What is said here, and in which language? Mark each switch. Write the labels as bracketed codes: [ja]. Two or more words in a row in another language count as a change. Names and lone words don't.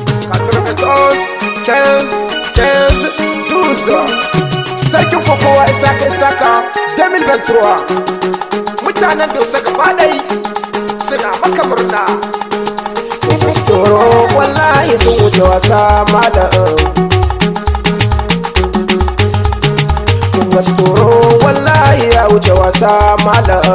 [fr] Quatre-vingt-onze, quinze, quinze, douze. [ha] Sarkin kokowa Isaka Isaka, [fr] deux mille vingt-trois. [ha] Mutanen Dosa gaba ɗai suna maka murna. Tsoro wallahi sun wuce wasa malam. Masu tsoro wallahi ya wuce wasa malam.